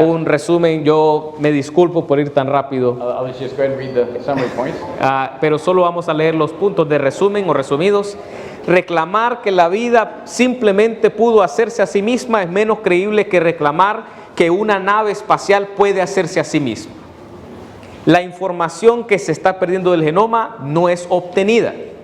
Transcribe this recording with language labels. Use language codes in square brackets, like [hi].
[es] Un resumen, yo me disculpo por ir tan rápido, [en] I'll just go ahead and read the summary points. [es] pero solo vamos a leer los puntos de resumen o resumidos. Reclamar que la vida simplemente pudo hacerse a sí misma es menos creíble que reclamar que una nave espacial puede hacerse a sí misma. La información que se está perdiendo del genoma no es obtenida.